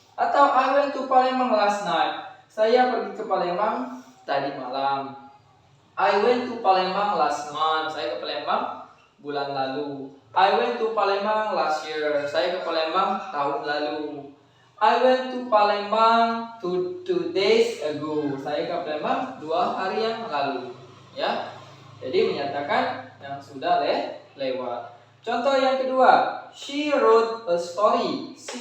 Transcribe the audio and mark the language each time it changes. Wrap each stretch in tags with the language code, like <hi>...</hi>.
<id>Atau</id> <en>I went to Palembang last night.</en> <id>Saya pergi ke Palembang tadi malam.</id> <en>I went to Palembang last month.</en> <id>Saya ke Palembang bulan lalu.</id> <en>I went to Palembang last year.</en> <id>Saya ke Palembang tahun lalu.</id> <en>I went to Palembang 2 days ago.</en> <id>Saya ke Palembang 2 hari yang lalu. Ya. Jadi menyatakan yang sudah lewat. Contoh yang kedua,</id> <en>she wrote a story.</en>